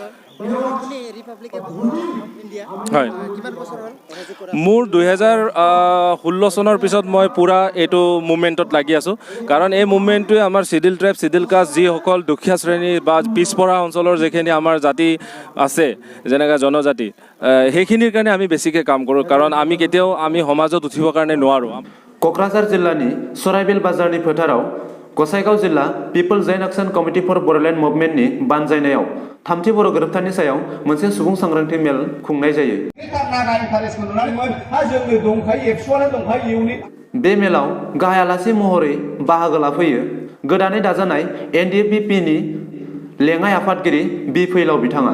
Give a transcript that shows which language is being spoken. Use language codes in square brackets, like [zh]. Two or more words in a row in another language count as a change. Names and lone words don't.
[as] হয় মোৰ 2016 চনৰ পিছত মই পূৰা এইটো মুভমেণ্টত লাগি আছোঁ কাৰণ এই মুভমেণ্টটোৱে আমাৰ [en] scheduled tribe scheduled caste [as] যিসকল দুখীয়া শ্ৰেণী বা পিছপৰা অঞ্চলৰ যিখিনি আমাৰ জাতি আছে যেনেকৈ জনজাতি সেইখিনিৰ কাৰণে আমি বেছিকৈ কাম কৰোঁ কাৰণ আমি কেতিয়াও আমি সমাজত উঠিবৰ কাৰণে নোৱাৰোঁ [brx] क'क्राझार जिल्लानि सराइबिल बाजारनि फोथाराव गसाइगाव जिल्ला पिपल्स जइन्ट एक्शन कमिटि फर बड'लेण्ड मुभमेन्टनि बानजायनायाव थामथि बर' गोरोबथानि सायाव मोनसे सुबुं सांग्रांथि मेल खुंनाय जायो बे मेलाव गाहाय आलासि महरै बाहागो लाफैयो गोदानै दाजानाय NDPPनि लेङाइ आफादगिरि बि फैलाव बिथाङा